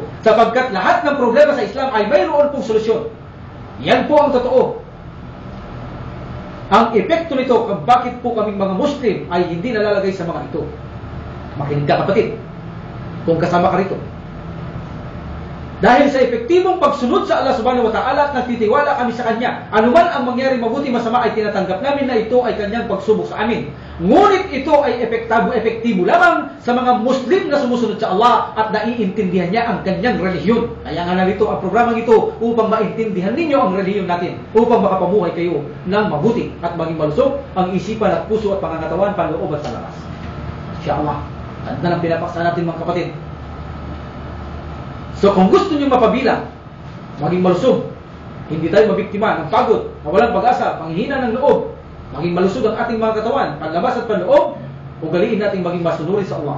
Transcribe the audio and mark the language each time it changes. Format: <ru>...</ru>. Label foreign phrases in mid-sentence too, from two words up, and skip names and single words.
<tl>Sapagkat lahat ng problema sa Islam ay mayroon pong solusyon. Yan po ang totoo. Ang epekto nito kung bakit po kaming mga Muslim ay hindi nalalagay sa mga ito. Makinig ka, kapatid, kung kasama ka rito. Dahil sa epektibong pagsunod sa Allah</tl> <ar>سبحانه وتعالى</ar> <tl>at nagtitiwala kami sa Kanya, anuman ang mangyari mabuti masama ay tinatanggap namin na ito ay Kanyang pagsubok sa amin. Ngunit ito ay epektibo lamang sa mga Muslim na sumusunod sa Allah at naiintindihan niya ang Kanyang relihiyon. Kaya nga narito ang programang ito upang maintindihan ninyo ang relihiyon natin, upang makapamuhay kayo ng mabuti at maging malusog ang isipan at puso at pangangatawan, panloob at palabas. Insya-Allah. At na lang pinapaksa natin mga kapatid. So kung gusto niyo mapabilang, maging malusog, hindi tayo mabiktima ng pagod, nawalang pag-asa, panghihina ng loob, maging malusog ang ating mga katawan, panlabas at panloob, ugaliin natin maging masunurin sa Allah.</tl>